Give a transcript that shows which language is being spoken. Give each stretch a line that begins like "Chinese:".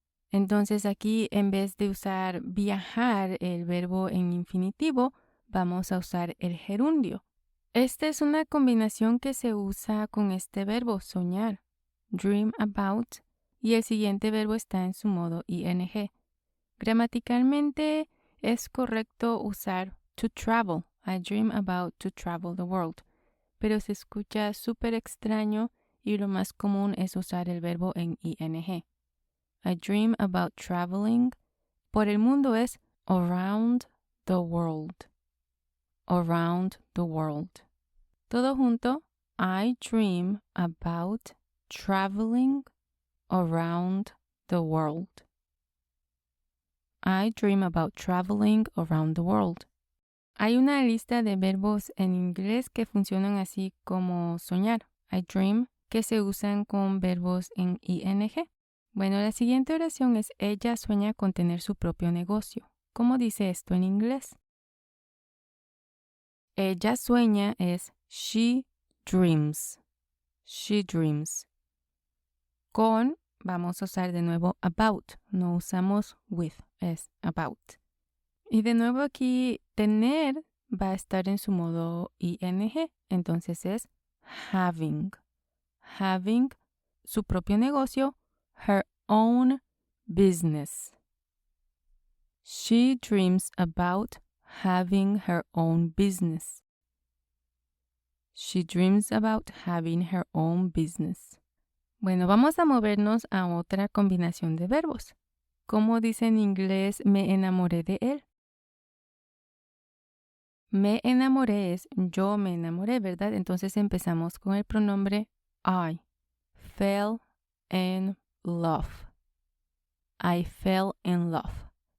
Spanish: Entonces aquí en vez de usar viajar, el verbo en infinitivo, vamos a usar el gerundio. Esta es una combinación que se usa con este verbo soñar,
English: dream about,
Spanish: y el siguiente verbo está en su modo ing. Gramaticalmente es correcto usar to travel.
English: I dream about to travel the world.
Spanish: Pero se escucha súper extraño y lo más común es usar el verbo en ing.
English: I dream about traveling.
Spanish: Por el mundo es
English: around the world. Around the world.
Spanish: Todo junto.
English: I dream about traveling around the world. I dream about traveling around the world.
Spanish: Hay una lista de verbos en inglés que funcionan así como soñar.
English: I dream,
Spanish: que se usan con verbos en ing. Bueno, la siguiente oración es ella sueña con tener su propio negocio. ¿Cómo dice esto en inglés? Ella sueña es
English: she dreams. She dreams.
Spanish: Con vamos a usar de nuevo about. No usamos with, es about. Y de nuevo aquí tener va a estar en su modo ing. Entonces es
English: having. Having
Spanish: su propio negocio.
English: Her own business. She dreams about having her own business. She dreams about having her own business.
Spanish: Bueno, vamos a movernos a otra combinación de verbos. ¿Cómo dice en inglés me enamoré de él? Me enamoré es yo me enamoré, ¿verdad? Entonces empezamos con el pronombre I.
English: Fell in love. I fell in love.